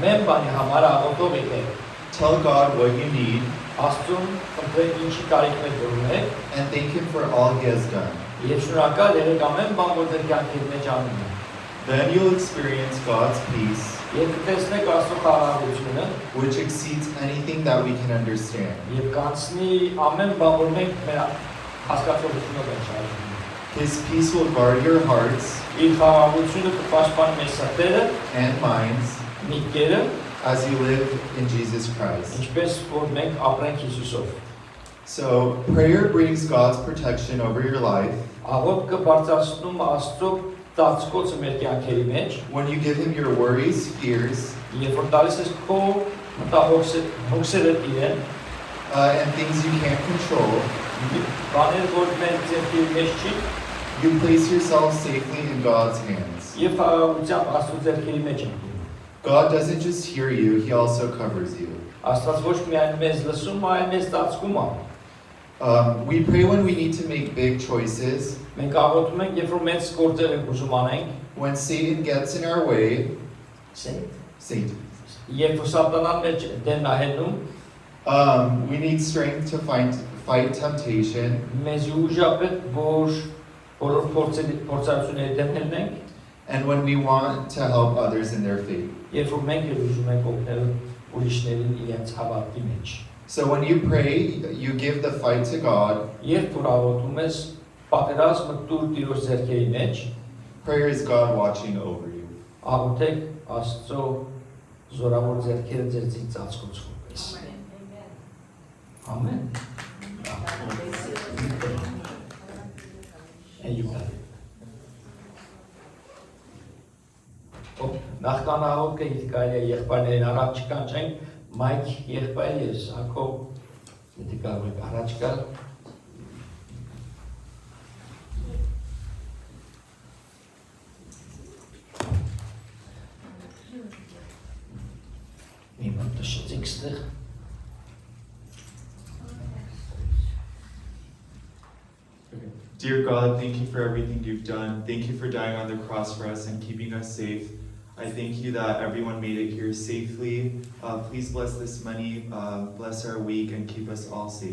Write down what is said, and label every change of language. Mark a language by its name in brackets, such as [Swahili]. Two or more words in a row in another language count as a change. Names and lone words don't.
[English] Tell God what you need and thank Him for all He has done. Then you'll experience God's peace, [Armenian] Եվ կտեսնեք Աստծո խաղաղությունը, [English] which exceeds anything that we can understand. [Armenian] եւ կանցնի ամեն բան, որ մենք մեր հասկացողությունով ենք շարժվում։ [English] His peace will guard your hearts [Armenian] Իր խաղաղությունը կպաշտպանի մեր սրտերը, [English] and minds [Armenian] միտքերը, [English] as you live in Jesus Christ. [Armenian] ինչպես որ մենք ապրենք Հիսուսով։ [English] So, prayer brings God's protection over your life. [Armenian] Աղոթքը բարձրացնում Աստծո ծածկոցը մեր կյանքերի մեջ, [English] When you give Him your worries, fears, [Armenian] երբ որ տալիս ես քո հոգսերը իրեն, [English] and things you can't control, [Armenian] բաներ, որ մեր ձեռքի մեջ չի, [English] you place yourself safely in God's hands. [Armenian] եւ խաղաղությամբ Աստծո ձեռքերի մեջ ենք։ [English] God doesn't just hear you, He also covers you. [Armenian] Աստված ոչ միայն մեզ լսում, այլ մեզ ծածկում է։ [English] We pray when we need to make big choices, [Armenian] Մենք աղոթում ենք, երբ որ մեծ գործեր ենք ուզում անենք, [English] when Satan gets in our way, Satan. Satan. [Armenian] Երբ որ սատանան մեջ դեն նահելնում, [English] We need strength to fight temptation, [Armenian] մեզ ուժապետ, որ բոլոր փորձությունների դեմ հելնենք, [English] and when we want to help others in their faith. [Armenian] երբ որ մենք էլ ուզում ենք օգնել ուրիշներին իրենց հավատքի մեջ։ [English] So when you pray, you give the fight to God. [Armenian] Երբ որ աղոթում ես, պատերազմը տուր Տիրոջ ձեռքերի մեջ, [English] Prayer is God watching over you. [Armenian] աղոթեք Աստծո զորավոր ձեռքերը ձեր ծածկոցում պես։ Ամեն։ Նախքան աղոթքը ինձ կարելի է եղբայրներին առաջ կանչենք, Մայք եղբայրս, Հակոբ, եթե կարող եք առաջ գալ։ Իմ տշեցիք ստեղ։ [English] Dear God, thank you for everything you've done. Thank you for dying on the cross for us and keeping us safe. I thank you that everyone made it here safely. Please bless this money, bless our week, and keep us all safe.